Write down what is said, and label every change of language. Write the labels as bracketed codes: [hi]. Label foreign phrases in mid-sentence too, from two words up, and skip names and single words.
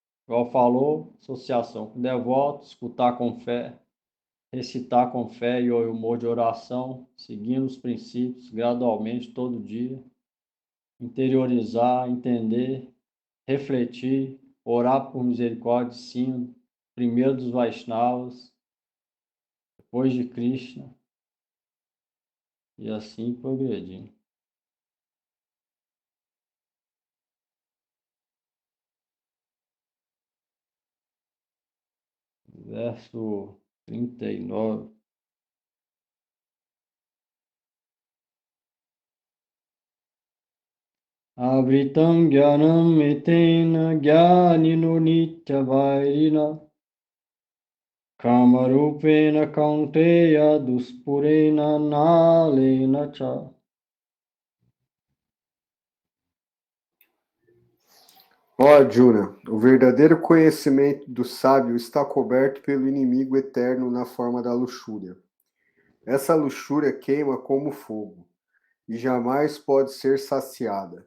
[pt] igual falou, associação com devotos, escutar com fé, recitar com fé e humor de oração, seguindo os princípios gradualmente todo dia, interiorizar, entender, refletir, orar por misericórdia, sim, primeiro dos Vaishnavas, depois de Krishna, e assim progredindo. Verso 39. [sa] आवृतं ज्ञानम् एतेन ज्ञानिनो नित्यवैरिणा कामरूपेण कौन्तेय दुष्पूरेण नलेन च. [pt] Ó Arjuna, o verdadeiro conhecimento do sábio está coberto pelo inimigo eterno na forma da luxúria. Essa luxúria queima como fogo e jamais pode ser saciada.